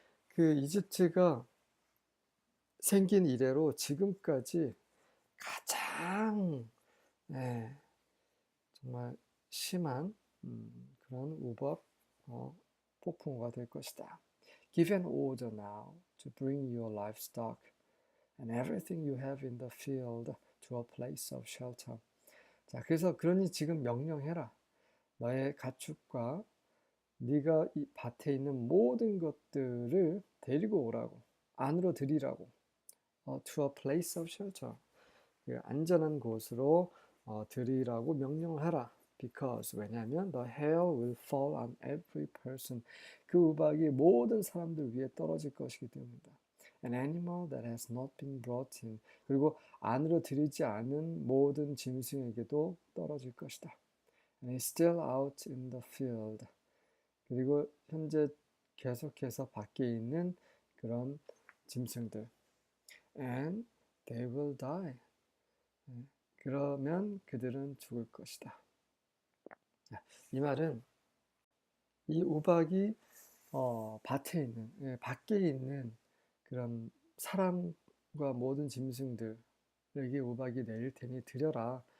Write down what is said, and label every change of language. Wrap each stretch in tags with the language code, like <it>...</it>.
<ko>그 이집트가 생긴 이래로 지금까지 가장 예, 정말 심한 그런 우박 폭풍우가 될 것이다.</ko> <en>Give an order now to bring your livestock and everything you have in the field to a place of shelter.</en> <ko>자, 그래서 그러니 지금 명령해라. 너의 가축과 네가 이 밭에 있는 모든 것들을 데리고 오라고, 안으로 들이라고.</ko> <en>To a place of shelter.</en> <ko>그 안전한 곳으로 들이라고 명령을 하라.</ko> <en>Because</en> <ko>왜냐하면</ko> <en>the hail will fall on every person.</en> <ko>그 우박이 모든 사람들 위에 떨어질 것이기 때문이다.</ko> <en>An animal that has not been brought in.</en> <ko>그리고 안으로 들이지 않은 모든 짐승에게도 떨어질 것이다.</ko> <en>And it's still out in the field.</en> <ko>그리고 현재 계속해서 밖에 있는 그런 짐승들.</ko> <en>And they will die.</en> <ko>그러면 그들은 죽을 것이다. 이 말은 이 우박이 밭에 있는, 밖에 있는 그런 사람과 모든 짐승들에게 우박이 내릴 테니 들여라.</ko>